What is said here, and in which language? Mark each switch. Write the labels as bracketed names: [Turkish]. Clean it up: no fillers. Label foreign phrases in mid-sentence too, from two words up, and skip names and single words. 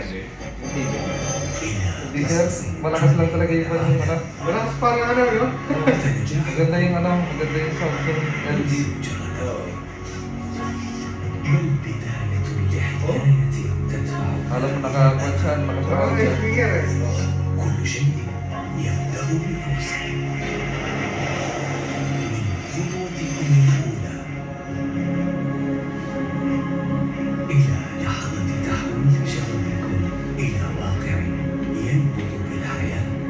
[Filipino] Hindi. Hindi sir. Malakas lang talaga yung ano. Malakas parang ano, no? Maganda yung ano. Maganda yung Samsung LG. Alam mo nakakuha siya. Parang may speaker eh. [Arabic] كل شيء يبدأ بفرصة من خطوتكم الأولى إلى لحظة تحويل شغفكم إلى واقع ينبت بالحياة.